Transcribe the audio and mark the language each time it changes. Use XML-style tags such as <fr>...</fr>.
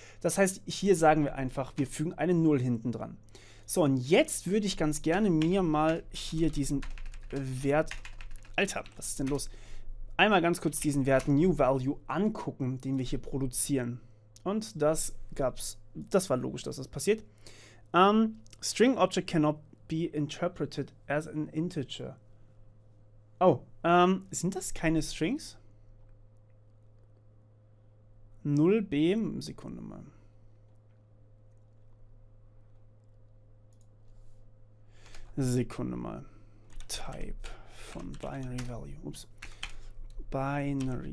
<de>Das heißt, hier sagen wir einfach, wir fügen eine 0 hinten dran. So, und jetzt würde ich ganz gerne mir mal hier diesen Wert, Alter, was ist denn los? Einmal ganz kurz diesen Wert New Value angucken, den wir hier produzieren. Und das war logisch, dass das passiert.</de> <en>String object cannot be interpreted as an integer.</en> <de>Oh, sind das keine Strings? 0b, Sekunde mal. Type von Binary Value. Ups. Binary.</de>